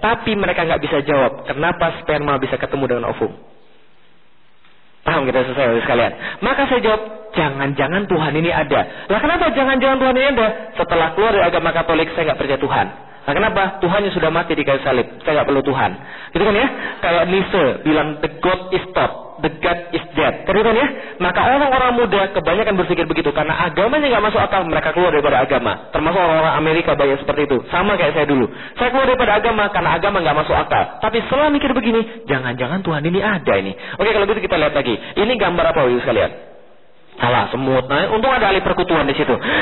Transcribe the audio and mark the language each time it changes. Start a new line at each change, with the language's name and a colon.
Indonesian: Tapi mereka gak bisa jawab, kenapa sperma bisa ketemu dengan ovum? Paham kita selesai sekalian. Maka saya jawab, jangan-jangan Tuhan ini ada. Lah kenapa jangan-jangan Tuhan ini ada? Setelah keluar dari agama Katolik, saya gak percaya Tuhan. Nah kenapa? Tuhan yang sudah mati di kayu salib. Saya gak perlu Tuhan. Gitu kan ya? Kalau Nietzsche bilang,
English: the God is dead, the God is dead.
Indonesian: Gitu kan ya? Maka orang-orang muda kebanyakan berpikir begitu. Karena agamanya gak masuk akal, mereka keluar daripada agama. Termasuk orang-orang Amerika banyak seperti itu. Sama kayak saya dulu. Saya keluar daripada agama karena agama gak masuk akal. Tapi setelah mikir begini, jangan-jangan Tuhan ini ada ini. Oke kalau begitu kita lihat lagi. Ini gambar apa wujud sekalian? Salah, semut. Nah, untung ada alih perkutuan di situ.